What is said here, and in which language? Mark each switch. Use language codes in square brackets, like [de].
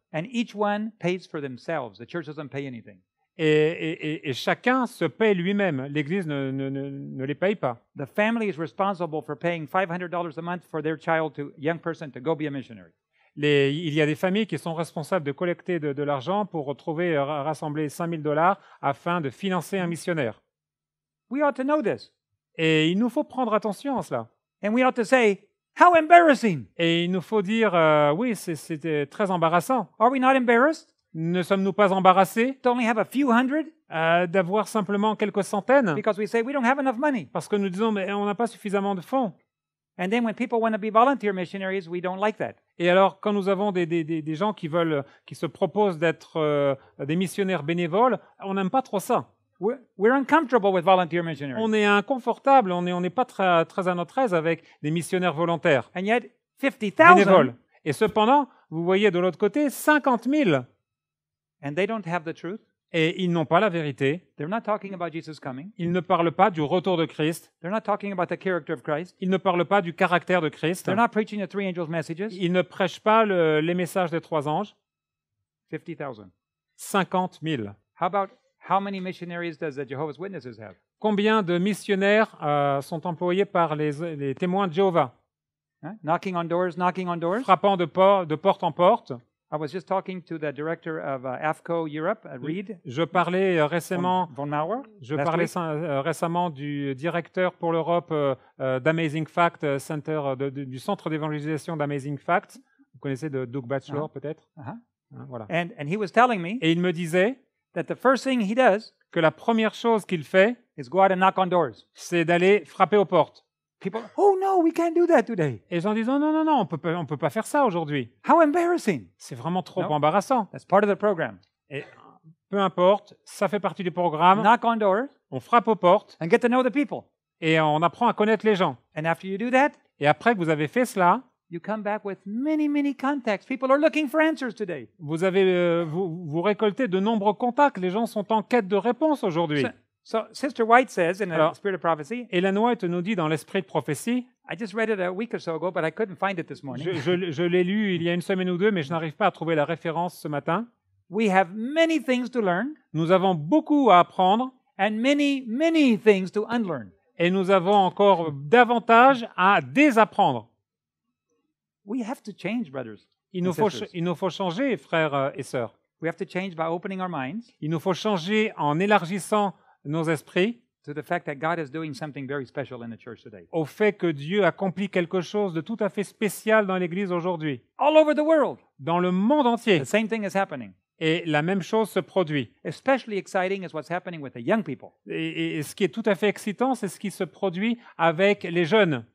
[en] And each one pays for themselves. The church doesn't pay anything. [fr] Et chacun se paye lui-même. L'Église ne les paye pas. [en] The family is responsible for paying $500 a month for their young person to go be a missionary. [fr] Il y a des familles qui sont responsables de collecter de l'argent pour rassembler $5 000 afin de financer un missionnaire. [en] We ought to know this. [fr] Et il nous faut prendre attention à cela. [en] And we ought to say, how embarrassing. [fr] Et il nous faut dire, oui, c'était très embarrassant. [en] Are we not embarrassed [fr] Ne sommes-nous pas embarrassés [en] to only have a few hundred? [fr] d'avoir simplement quelques centaines? [en] Because we say we don't have enough money. [fr] Parce que nous disons, mais on n'a pas suffisamment de fonds. [en] And then when people want to be volunteer missionaries, we don't like that. [fr] Et alors, quand nous avons des gens qui se proposent d'être des missionnaires bénévoles, on n'aime pas trop ça. [en] We're uncomfortable with volunteer missionaries. [fr] On est inconfortable, on n'est pas très à notre aise avec des missionnaires volontaires, [en] And yet, 50,000, [fr] bénévoles. Et cependant, vous voyez de l'autre côté, 50 000. [en] and they don't have the truth. [fr] Et ils n'ont pas la vérité. [en] They're not talking about Jesus coming. [fr] Ils ne parlent pas du retour de Christ. [en] They're not talking about the character of Christ. [fr] Ils ne parlent pas du caractère de Christ. [en] They're not preaching the three angels' messages. [fr] Ils ne prêchent pas les messages des 3 anges. [en] 50,000. [fr] 50 000. [en] How many missionaries does the Jehovah's Witnesses have? [fr] Combien de missionnaires sont employés par les témoins de Jéhovah? [en] Knocking on doors. [fr] Frappant de porte en porte. [en] I was just talking to the director of AFCO Europe, Reed. [fr] Je parlais récemment. Von Mauer. Je parlais récemment du directeur pour l'Europe d'Amazing Fact Center, du centre d'évangélisation d'Amazing Fact. Vous connaissez de Doug Batchelor peut-être. Voilà. [en] And he was telling me [fr] Et il me disait [en] that the first thing he does [fr] que la première chose qu'il fait, [en] is go out and knock on doors. [fr] c'est d'aller frapper aux portes. [en] People, oh no, we can't do that today. [fr] Et les gens disent non, on peut pas faire ça aujourd'hui. [en] How embarrassing. [fr] C'est vraiment trop [en] No. [fr] embarrassant. [en] That's part of the program. [fr] Et peu importe, ça fait partie du programme. [en] Knock on doors [fr] On frappe aux portes [en] and get to know the people. [fr] et on apprend à connaître les gens. [en] And after you do that, [fr] Et après que vous avez fait cela, [en] you come back with many contacts. People are looking for answers today. [fr] vous récoltez de nombreux contacts. Les gens sont en quête de réponses aujourd'hui. [en] So Sister White says in the [fr] Alors, [en] Spirit of Prophecy, [fr] Ellen White nous dit dans l'Esprit de prophétie, [en] I just read it a week or so ago, but I couldn't find it this morning. [fr] je l'ai lu il y a une semaine ou deux, mais je n'arrive pas à trouver la référence ce matin. [en] We have many things to learn [fr] Nous avons beaucoup à apprendre [en] and many things to unlearn. [fr] et nous avons encore davantage à désapprendre. [en] We have to change, brothers. [fr] Il [en] and [fr] nous faut, [en] sisters. [fr] il nous faut changer, frères et sœurs. [en] We have to change by opening our minds [fr] Il nous faut changer en élargissant nos esprits [en] to the fact that God is doing something very special in the church today. [fr] au fait que Dieu accomplit quelque chose de tout à fait spécial dans l'Église aujourd'hui, [en] All over the world, [fr] dans le monde entier. [en] the same thing is happening. [fr] Et la même chose se produit. [en] Especially exciting is what's happening with the young people. [fr] Et ce qui est tout à fait excitant, c'est ce qui se produit avec les jeunes.